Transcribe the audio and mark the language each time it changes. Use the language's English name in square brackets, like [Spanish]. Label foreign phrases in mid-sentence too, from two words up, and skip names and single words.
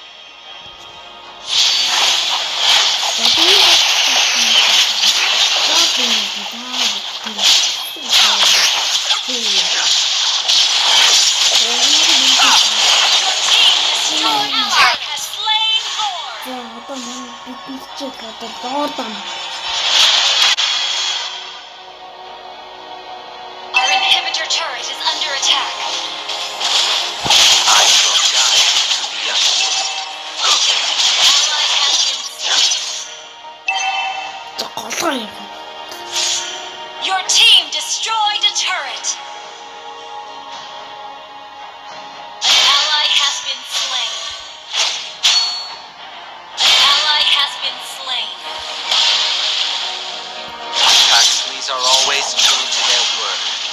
[English] Your team destroyed ally has slain Lord. [Mongolian] За одоо манай бидний чиг одоо доордоо [English] Our inhibitor turret is under attack. I will guide to the unknown. Ally has been slain. [Mongolian] голгоо юм. [English] Your team destroyed a turret. An ally has been slain. An ally has been slain. Paxleys are always true to their word.